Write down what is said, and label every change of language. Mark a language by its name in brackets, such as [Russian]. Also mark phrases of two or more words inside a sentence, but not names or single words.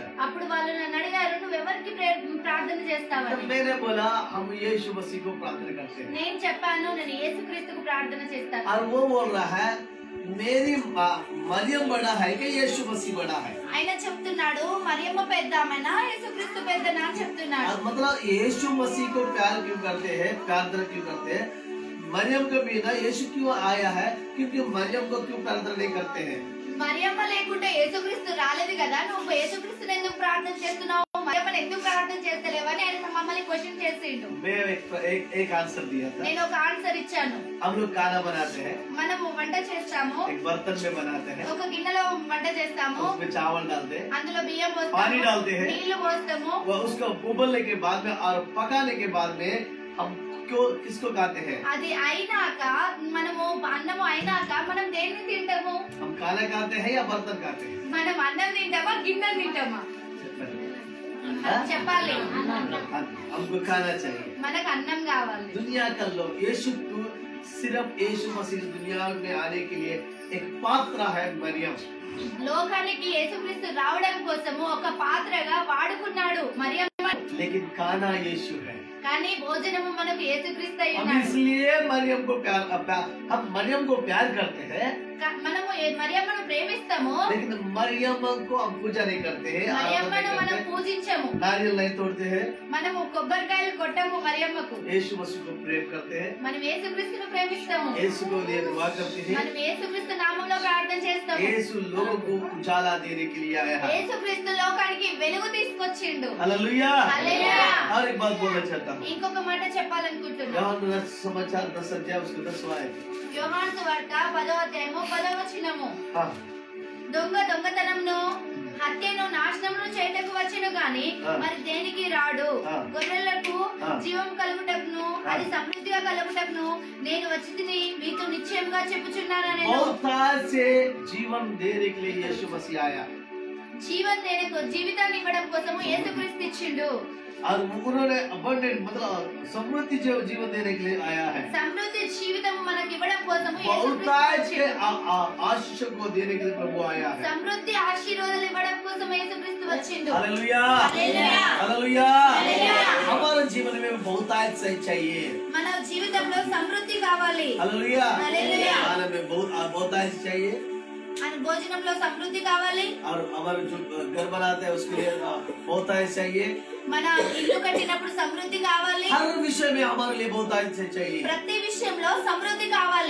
[Telugu] అప్పుడు వాళ్ళు నన్ను అడిగారు, నువ్వు ఎవరికి ప్రార్థన చేస్తావని. [Hindi] तो मैंने बोला हम यीशु मसीह को प्रार्थना करते हैं। [Telugu] నేను చెప్పాను, నేను యేసుక్రీస్తుకు ప్రార్థన చేస్తాను. [Hindi] और वो बोल रहा है मेरी मरियम बड़ा है कि यीशु मसीह बड़ा है? [Telugu] ఆయన చెప్తున్నాడు, మరియమ్మ పెద్ద ఆమెనా యేసుక్రీస్తు పెద్దనా అని చెప్తున్నాడు. [Hindi] मतलब यीशु मसीह को प्यार क्यों करते हैं, प्रार्थना क्यों करते हैं? मरियम के बिना यीशु क्यों आया है? क्योंकि मरियम को क्यों प्रार्थना नहीं करते हैं? [Telugu] మరియమ్మ లేకుంటే యేసుక్రీస్తు రాలేదు కదా, నువ్వు యేసుక్రీస్తుని ఎందుకు ప్రార్థన చేస్తున్నావు, మరియమ్మని ఎందుకు ప్రార్థన చేస్తలేవని ఆయన మమ్మల్ని క్వశ్చన్ చేసిండు. [Hindi] मैं एक आंसर दिया था। [Telugu] నేను ఒక ఆన్సర్ ఇచ్చాను. [Hindi] हम लोग खाना बनाते हैं, [Telugu] మనము వంట చేస్తాము, [Hindi] एक बर्तन में बनाते हैं, [Telugu] ఒక గిన్నెలో వంట చేస్తాము, [Hindi] उसमें चावल डालते हैं, [Telugu] అందులో బియ్యం [Hindi] पानी [Telugu] పోస్తాము, [Hindi] डालते हैं, [Telugu] నీళ్లు పోస్తాము. [Hindi] वो उसको उबलने के बाद में और पकाने के बाद में हम किसको खाते हैं? [Telugu] అది అయినాక మనము అన్నము అయినాక మనం దేన్ని తింటాము? [Hindi] हम खाना खाते हैं या बर्तन खाते हैं? [Telugu] మనం అన్నం తింటామా గిన్నె తింటామా? చెప్పాలి. [Hindi] हमको खाना चाहिए। [Telugu] మనకు అన్నం కావాలి. [Hindi] दुनिया का लोग यीशु को सिर्फ यीशु मसीह दुनिया में आने के लिए एक पात्र है मरियम। [Telugu] లోకానికి యేసుక్రీస్తు రావడం కోసము ఒక పాత్రగా వాడుకున్నాడు మరియమ్మ. [Hindi] लेकिन खाना यीशु है। [Telugu] కానీ భోజనము మనకు యేసుక్రీస్తు అయి [Hindi] हम [Telugu] ఉన్నాడు. [Hindi] इसलिए मरियम को हम मरियम को प्यार करते हैं, [Telugu] మనము మరియమ్మను ప్రేమిస్తాము, [Hindi] लेकिन मरियम को हम पूजा नहीं करते हैं, आराधना [Telugu] మరియమ్మను [Hindi] नहीं [Telugu] మనం [Hindi] करते हैं, [Telugu] పూజించము, [Hindi] नारियल नहीं तोड़ते हैं, [Telugu] మనము కొబ్బరికాయలు కొట్టము మరియమ్మకు. [Hindi] यीशु मसीह को प्रेम करते हैं, [Telugu] మనం యేసుక్రీస్తును ప్రేమిస్తాము, [Hindi] यीशु को लिए दुआ करते हैं। [Telugu] మనం యేసుక్రీస్తు నామములో ప్రార్థన చేస్తాము. [Hindi] यीशु लोगों को उजाला देने के लिए आया है। [Telugu] యేసుక్రీస్తు లోకానికి వెలుగు తీసుకొచ్చిండు. [Hindi] हालेलुया। हालेलुया। और एक बात बोलना चाहता हूँ, [Telugu] ఇంకొక మాట చెప్పాలనుకుంటున్నాను. [Hindi] యోహాను समाचार 10 अध्याय उसके 10वां आयत। [Telugu] యోహాను సువార్త 10వ అధ్యాయము 10వ వచనము. [Hindi] हाँ [Telugu] దొంగతనమును హత్యను నాశనమును చేయటకు వచ్చెను గాని మరి దేనికి రాడు. గొర్రెలకు జీవం కలుగుటకును అది సమృద్ధిగా కలుగుటకును నేను వచ్చితిని మీతో నిశ్చయంగా చెప్పుచున్నానని. [Hindi] बहुतायत से जीवन देने के लिए यीशु मसीह आया। [Telugu] జీవితాన్ని ఇవ్వడం కోసము యేసుక్రీస్తు ఇచ్చిండు. [Hindi] और उन्होंने अबंडेंट मतलब समृद्धि जीवन देने के लिए आया है। [Telugu] సమృద్ధి జీవితం మనకి ఇవ్వడం కోసము [Hindi] बहुतायत [Telugu] యేసుక్రీస్తు [Hindi] के [Telugu] వచ్చిండు. [Hindi] आशीष को देने के लिए प्रभु आया है। [Telugu] సమృద్ధి ఆశీర్వాదాలు ఇవ్వడం కోసం యేసుక్రీస్తు వచ్చిండు. [Hindi] हालेलुया। हालेलुया। हालेलुया। हालेलुया। हमारे जीवन में बहुतायत से चाहिए। [Telugu] మన జీవితంలో సమృద్ధి కావాలి. [Hindi] हालेलुया। हालेलुया। खाने में बहुतायत चाहिए, [Telugu] మన భోజనంలో సమృద్ధి కావాలి. [Hindi] और हमारे जो घर बनाते हैं उसके लिए बहुतायत चाहिए। [Telugu] మన ఇల్లు కట్టినప్పుడు సమృద్ధి కావాలి. [Hindi] हर विषय में हमारे लिए बहुतायत से चाहिए। [Telugu] ప్రతి విషయంలో సమృద్ధి కావాలి.